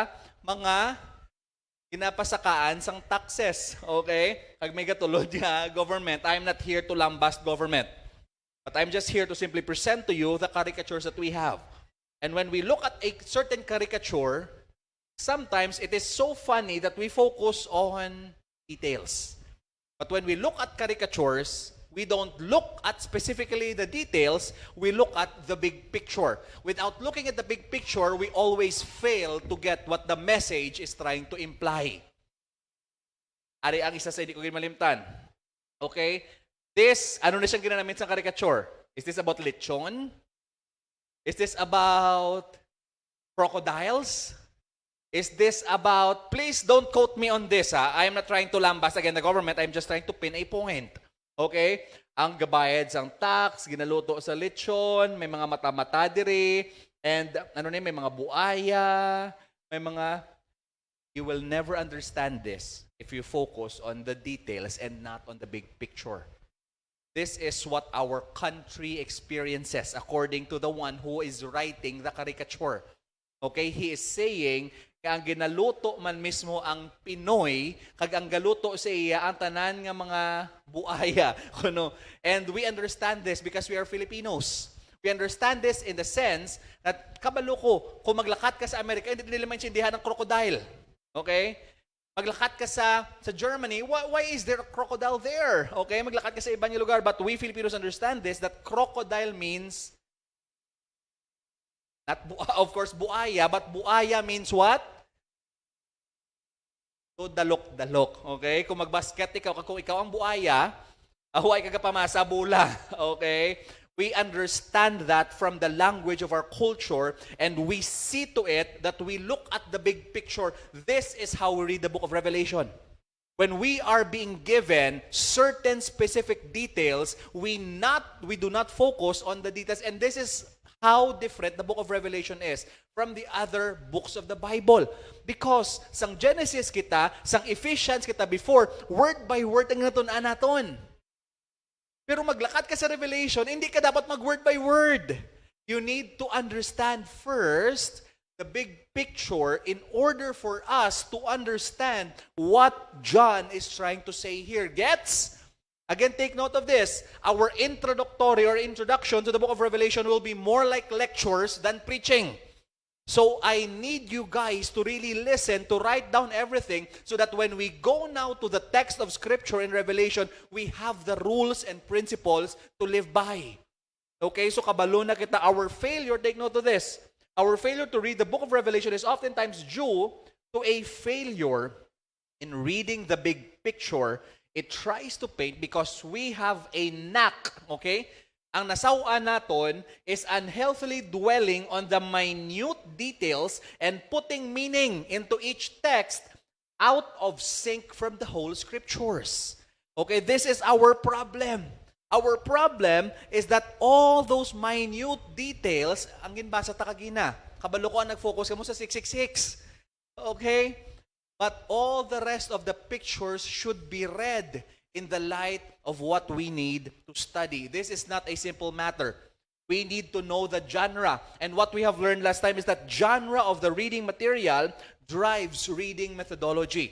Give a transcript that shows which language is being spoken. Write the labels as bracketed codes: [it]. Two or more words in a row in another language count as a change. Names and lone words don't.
[hil] Mga ginapasakaan sang taxes. Okay? Pag may gatulod niya, [en] government, I'm not here to lambast government. But I'm just here to simply present to you the caricatures that we have. And when we look at a certain caricature, sometimes it is so funny that we focus on details. But when we look at caricatures, we don't look at specifically the details, we look at the big picture. Without looking at the big picture, we always fail to get what the message is trying to imply. [hil] Ari ang isa sa hindi ko malimtan. [en] Okay? [hil] This, ano na siyang ginamit sa caricature? [en] Is this about lechon? Is this about crocodiles? Is this about, please don't quote me on this, ha? I am not trying to lambast again the government, I'm just trying to pin a point. Okay? [hil] Ang gabayad sang tax, ginaluto sa lechon, may mga mata-mata diri, and may mga buaya, may mga... [en] You will never understand this if you focus on the details and not on the big picture. This is what our country experiences according to the one who is writing the caricature. Okay? He is saying, [hil] kaya ang ginaluto man mismo ang Pinoy, kag ang galuto sa iya ang tanan nga mga buaya. [en] And we understand this because we are Filipinos. We understand this in the sense that [hil] kabalo ko, kung maglakat ka sa Amerika, hindi nila maintindihan ng crocodile. [en] Okay? [hil] Maglakat ka sa Germany, [en] why is there a crocodile there? Okay? [hil] Maglakat ka sa ibang lugar, [en] but we Filipinos understand this, that crocodile means not, of course, buaya, but buaya means what? [hil] To dalok-dalok. Okay? Kung magbasket ikaw, kung ikaw ang buaya, ahuay ka pamasa bula. [en] Okay? We understand that from the language of our culture, and we see to it that we look at the big picture. This is how we read the book of Revelation. When we are being given certain specific details, we do not focus on the details, and this is how different the book of Revelation is from the other books of the Bible. [hil] Because sang Genesis kita, sang Ephesians kita before, [en] word by word [hil] ang natunan naton. Pero maglakad ka sa Revelation, hindi ka dapat mag- [en] word by word. You need to understand first the big picture in order for us to understand what John is trying to say here. Gets? Again, take note of this. Our introductory or introduction to the book of Revelation will be more like lectures than preaching. So I need you guys to really listen, to write down everything so that when we go now to the text of Scripture in Revelation, we have the rules and principles to live by. Okay, so [hil] kabalo na kita, [en] our failure, take note of this, our failure to read the book of Revelation is oftentimes due to a failure in reading the big picture it tries to paint because we have a knack, okay? [hil] Ang nasawaan naton [en] is unhealthily dwelling on the minute details and putting meaning into each text out of sync from the whole scriptures. Okay, this is our problem. Our problem is that all those minute details, [hil] ang ginbasa ta kagina, kabalo ko ang nag-focus ka mo sa 666. [en] Okay? But all the rest of the pictures should be read in the light of what we need to study. This is not a simple matter. We need to know the genre. And what we have learned last time is that genre of the reading material drives reading methodology.